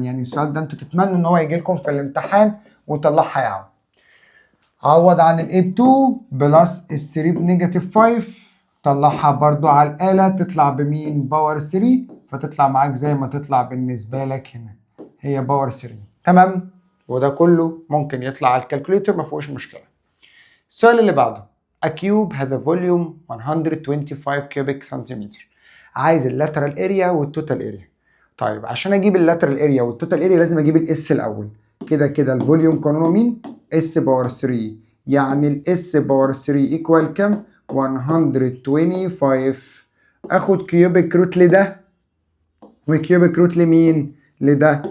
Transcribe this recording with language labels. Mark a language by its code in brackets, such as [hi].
[ar] يعني السؤال ده انتوا تتمنوا ان هو يجي لكم في الامتحان وطلعها يا عم. عوض عن ال A2 بلس ال 3 بنيجاتيف 5، طلعها برضو على الآلة تطلع بمين؟ باور 3، فتطلع معاك زي ما تطلع بالنسبة لك هنا، هي باور 3. تمام. وده كله ممكن يطلع على الكالكوليتر، ما فيهوش مشكلة. [en] السؤال اللي بعده، A cube has a volume 125 cubic centimeter. [ar] عايز اللاترال اريا والتوتال اريا. طيب عشان اجيب اللاترال اريا والتوتال اريا لازم اجيب الاس الاول. كده كده الفوليوم قانونه مين؟ اس باور 3. يعني الاس باور 3 ايكوال كام؟ 125. اخد كيوبيك روت لده وكيوبيك روت لمين؟ لده.